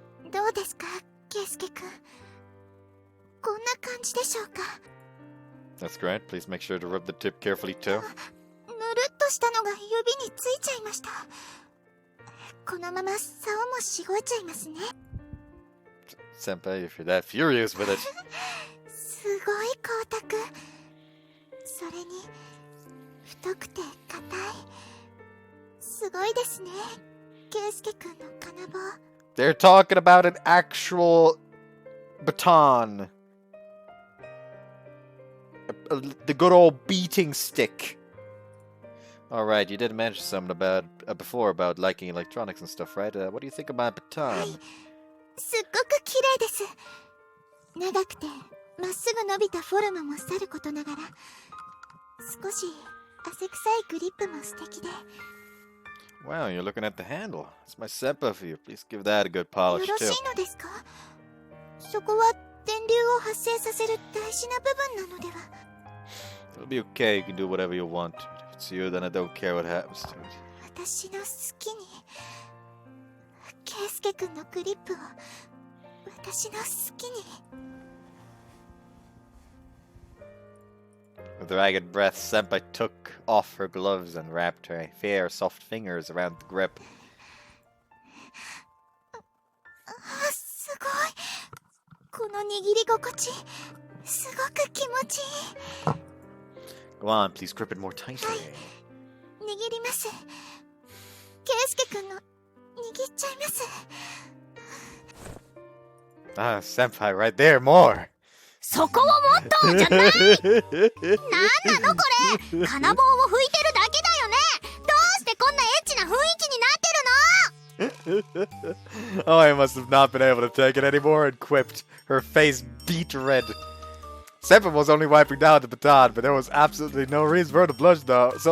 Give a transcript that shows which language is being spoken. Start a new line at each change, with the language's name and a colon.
Japanese: どうですか、ケイスケ君。こんな感じでしょうか。
English: That's great. Please make sure to rub the tip carefully too.
Japanese: ぬるっとしたのが指についちゃいました。このまま竿もしごいちゃいますね。
English: Senpai, if you're that furious with it.
Japanese: すごい光沢。それに太くて硬い。すごいですね、ケイスケ君の金棒。
English: They're talking about an actual baton. The good old beating stick. Alright, you did mention something about before about liking electronics and stuff, right? What do you think about baton?
Japanese: すっごく綺麗です。長くてまっすぐ伸びたフォルムもさることながら、少し汗臭いグリップも素敵で。
English: Wow, you're looking at the handle. It's my senpai for you. Please give that a good polish too.
Japanese: よろしいのですか？そこは電流を発生させる大事な部分なのでは？
English: It'll be okay. You can do whatever you want. If it's you, then I don't care what happens to it.
Japanese: 私の好きに、ケイスケ君のグリップを私の好きに。
English: With a ragged breath, Senpai took off her gloves and wrapped her fair, soft fingers around the grip.
Japanese: すごい。この握り心地、すごく気持ちいい。
English: Go on, please grip it more tightly.
Japanese: 握ります。ケイスケ君の握っちゃいます。
English: Ah, Senpai, right there, more.
Japanese: そこをもっとじゃない。なんなのこれ。金棒を吹いてるだけだよね。どうしてこんなエッチな雰囲気になってるの？
English: Oh, I must have not been able to take it anymore and quipped, her face beet red. Senpai was only wiping down the baton, but there was absolutely no reason for her to blush though.